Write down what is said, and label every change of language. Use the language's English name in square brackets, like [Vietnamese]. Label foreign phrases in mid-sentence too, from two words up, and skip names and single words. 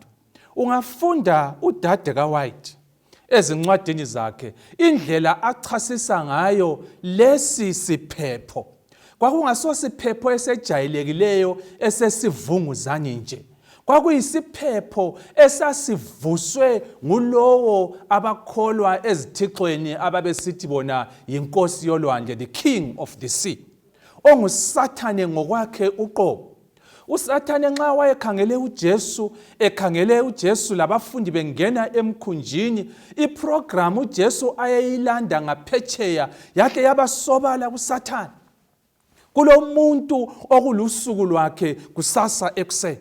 [North Ndebele] Ungafunda uDade kaWhite ezincwadini zakhe indlela achasisa ngayo lesi siphepho. Kwakungaso siphepho esejayelekileyo esesivunguzane nje. Kwakuyisiphepho esasivuswe ngulowo abakholwa ezithixweni ababesithi bona yinkosi yolwandle, [English] the king of the sea, [North Ndebele] onguSathane ngokwakhe uqobo. uSathane nxa wayekhangele uJesu labafundi bengena emkhunjini, iprogram uJesu ayeyilanda ngaphetsheya yakhe yabasobala kuSathane. Kulomuntu okulusuku lwakhe kusasa ekuseni.